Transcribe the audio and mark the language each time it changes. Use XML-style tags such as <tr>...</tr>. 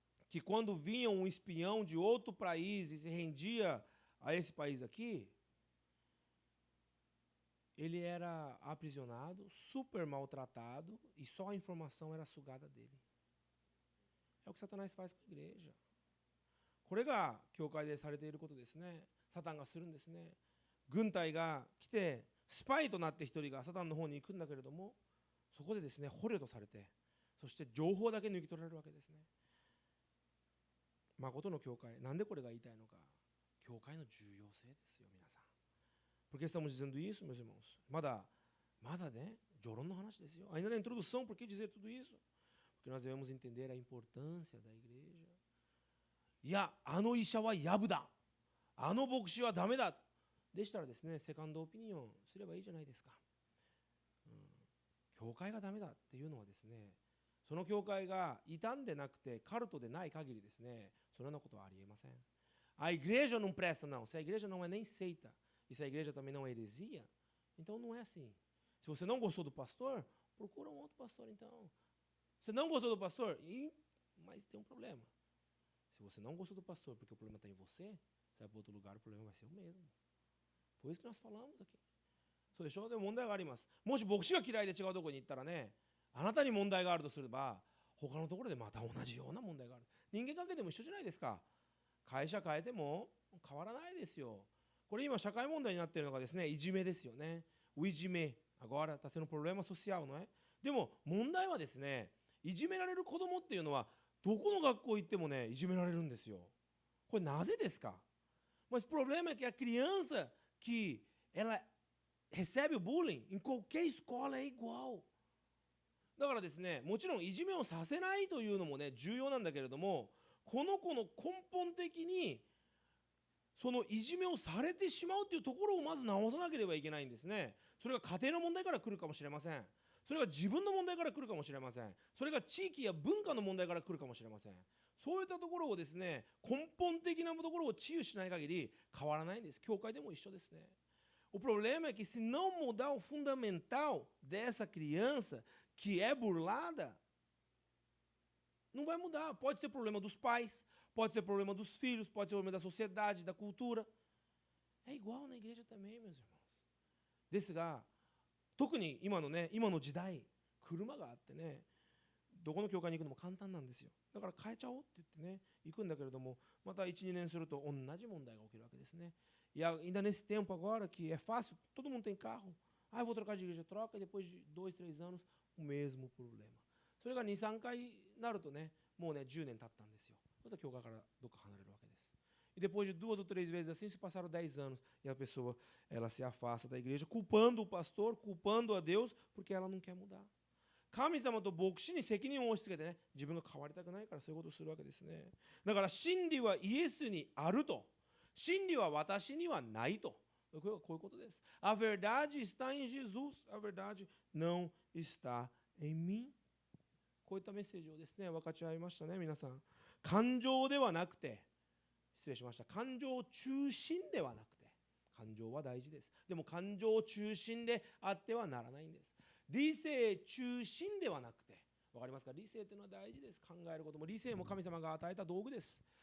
<pt>que quando vinha um espião de outro país e se rendia a esse país aqui, ele era aprisionado, super maltratado e só a informação era sugada dele. É o que Satanás faz com a igreja.</pt> <ja>これが教会でされていることですね。サタンがするんですね。軍隊が来てスパイとなって一人がサタンの方に行くんだけれども、そこでですね捕虜とされて、そして情報だけ抜き取られるわけですね。誠の教会、なんでこれが言いたいのか。教会の重要性ですよ、皆さん。</ja> <pt>Porque estamos dizendo isso, meus irmãos? Né?</pt> <ja>Jorão no hanashi desu yo.</ja> <pt>Ainda na introdução, por que dizer tudo isso? Porque nós devemos entender a importância da igreja.</pt> <ja>いや、あの医者はやぶだ。あの牧師はダメだ。でしたらですね、セカンドオピニオンすればいいじゃないですか。教会がダメだっていうのはですね、その教会が傷んでなくてカルトでない限りですね、そのようなことはありえません。</ja> <pt>A igreja não presta, não. Se a igreja não é nem seita, e se a igreja também não é heresia, então não é assim. Se você não gostou do pastor, procura um outro pastor então. Você não gostou do pastor? Mas tem um problema. Se você não gostou do pastor porque o problema está em você, você vai para outro lugar, o problema vai ser o mesmo. Foi isso que nós falamos aqui.</pt> <ja>そうでしょ。でも問題があります。もし牧師が嫌いで違うところに行ったらね、あなたに問題があるとすれば、他のところでまた同じような問題がある。人間関係でも一緒じゃないですか。会社変えても変わらないですよ。これ今社会問題になっているのがですね、いじめですよね。 oいじめ。</ja> <pt>Agora está sendo um problema social, não é?</pt> <ja>でも問題はですね、いじめられる子供っていうのはどこの学校行ってもね、いじめられるんですよ。これなぜですか？</ja> <pt>Mas o problema é que a criança que ela recebe o bullying em qualquer escola é igual.</pt> <ja>だからですね、もちろんいじめをさせないというのもね、重要なんだけれども、この子の根本的にそのいじめをされてしまうというところをまず直さなければいけないんですね。それが家庭の問題から来るかもしれません。それが自分の問題から来るかもしれません。それが地域や文化の問題から来るかもしれません。そういったところをですね、根本的なところを治癒しない限り変わらないんです。教会でも一緒ですね。</ja> <pt>O problema é que se não mudar o fundamental dessa criança que é burlada, não vai mudar. Pode ser problema dos pais, pode ser problema dos filhos, pode ser problema da sociedade, da cultura. É igual na igreja também, meus irmãos.</pt> <ja>ですが、特に今の時代、車があってね、どこの教会に行くのも簡単なんですよ。だから変えちゃおうって言ってね、行くんだけれども、また1、2年すると同じ問題が起きるわけですね。</ja> <pt>E ainda nesse tempo agora que é fácil, todo mundo tem carro. Ah, eu vou trocar de igreja, troca, e depois de 2, 3 anos, o mesmo problema.</pt> <ja>それが2、3回になるとね、もうね、10年経ったんですよ。そしたら教会からどっか離れるわけです。</ja> <pt>E depois de 2 ou 3 vezes assim, se passaram 10 anos, e a pessoa ela se afasta da igreja, culpando o pastor, culpando a Deus, porque ela não quer mudar.</pt> <ja>神様と牧師に責任を押し付けてね、自分が変わりたくないからそういうことをするわけですね。だから真理はイエスにあると。真理は私にはないと。こういうことです。</ja> <pt>A verdade está em Jesus. A verdade não está em mim.</pt> <ja>こういったメッセージをですね、分かち合いましたね、皆さん。感情ではなくて、失礼しました。感情中心ではなくて、感情は大事です。でも感情中心であってはならないんです。理性中心ではなくて、わかりますか？理性というのは大事です。考えることも理性も神様が与えた道具です。</ja>